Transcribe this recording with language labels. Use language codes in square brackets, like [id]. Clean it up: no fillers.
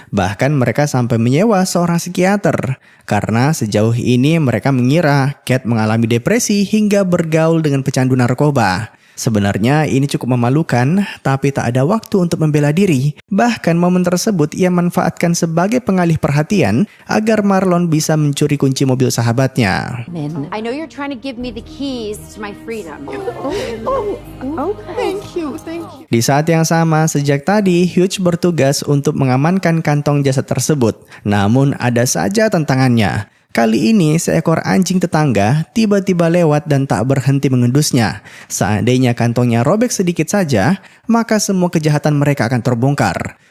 [id] Bahkan mereka sampai menyewa seorang psikiater. Karena sejauh ini mereka mengira Cat mengalami depresi hingga bergaul dengan pecandu narkoba. Sebenarnya ini cukup memalukan, tapi tak ada waktu untuk membela diri. Bahkan momen tersebut ia manfaatkan sebagai pengalih perhatian agar Marlon bisa mencuri kunci mobil sahabatnya. [en] I know you're trying to give me the keys to my freedom. Thank you. [id] Di saat yang sama, sejak tadi Hugh bertugas untuk mengamankan kantong jasad tersebut. Namun ada saja tantangannya. Kali ini seekor anjing tetangga tiba-tiba lewat dan tak berhenti mengendusnya. Seandainya kantongnya robek sedikit saja, maka semua kejahatan mereka akan terbongkar.